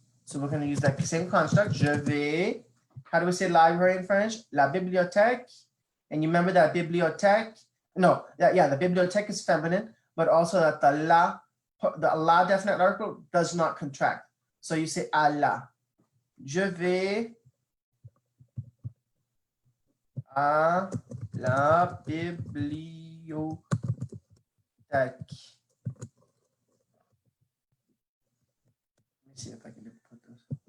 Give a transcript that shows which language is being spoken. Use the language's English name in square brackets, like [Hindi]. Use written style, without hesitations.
[English] So we're going to use that same construct. [French] Je vais. [English] How do we say library in French? [French] La bibliothèque. [English] And you remember that bibliothèque? No, the bibliothèque is feminine, but also that the la definite article does not contract. So you say [French] à la. Je vais à la bibliothèque. [English] Let me see if I can put this.